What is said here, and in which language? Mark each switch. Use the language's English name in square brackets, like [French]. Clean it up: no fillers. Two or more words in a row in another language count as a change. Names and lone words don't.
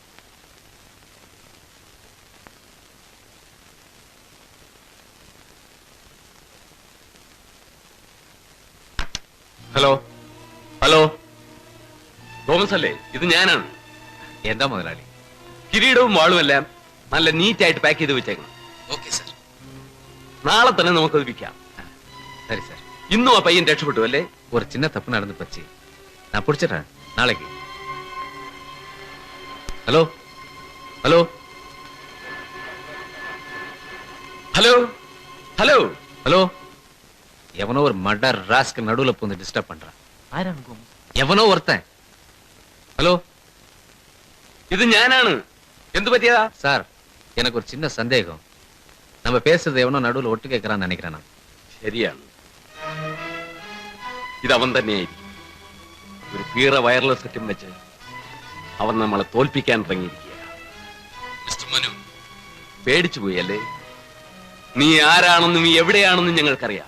[English] hello hello, [Malayalam] തോമസ് അല്ലേ? ഇത് ഞാനാണ്. എന്താ മുതലാളി? കിരീടവും വാളുമെല്ലാം നല്ല നീറ്റായിട്ട് പാക്ക് ചെയ്ത് വെച്ചേക്കണം. [English] okay sir. [Malayalam] നാളെ തന്നെ നമുക്കത് വിൽക്കാം. [Tamil] சரி சார். [Malayalam] ഇന്നും ആ പയ്യൻ രക്ഷപ്പെട്ടു അല്ലേ? [Tamil] ஒரு சின்ன தப்பு நடந்து போச்சு, நான் பிடிச்சிடுறேன் நாளைக்கு. [English] hello hello hello hello [Tamil] ஹலோ, எவனோ ஒரு மர்டர் ராஸ்க்கு நடுவுல பூந்து டிஸ்டர்ப் பண்றான். எவனோ ஒருத்தன். ஹலோ, [Malayalam] ഇത് ഞാനാണ്. എന്ത് പറ്റിയതാ? [Tamil] சார், எனக்கு ஒரு சின்ன சந்தேகம். நம்ம பேசுறது எவனோ நடுவுல ஒட்டு கேட்கறான்னு நினைக்கிறேன் நான். [Malayalam] ശരിയാണ്, ഇതവൻ തന്നെയായിരിക്കും. ഒരു പീറ വയർലെസ് സെറ്റും വെച്ച് അവൻ നമ്മളെ തോൽപ്പിക്കാൻ ഇറങ്ങിയിരിക്കുക. മിസ്റ്റർ മനു, പേടിച്ചു പോയി അല്ലേ? നീ ആരാണെന്നും എവിടെയാണെന്നും ഞങ്ങൾക്കറിയാം.